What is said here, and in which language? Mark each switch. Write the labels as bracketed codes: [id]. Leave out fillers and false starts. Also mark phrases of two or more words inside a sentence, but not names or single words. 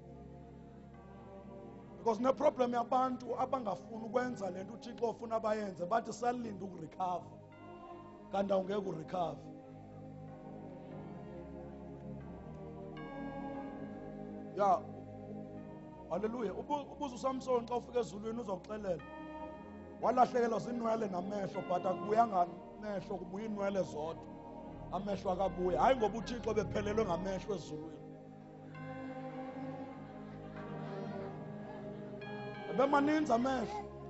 [xh] Because ne problem yabantu abangafuni ukwenza lento uThixo ofuna bayenze bathi salinda ukurecover. Kanti awungeke urecover. Ya. Haleluya. Ubuza uSamson xa ufika ezulwini uzokuxelela. Walahlekelwa zinwele namehlo but akubuyanga amehlo kubuya inwele zodwa. Amehlo akabuya. Hayi ngoba uThixo bephelelwe ngamehlo ezulwini. Ebemaninzi amehlo.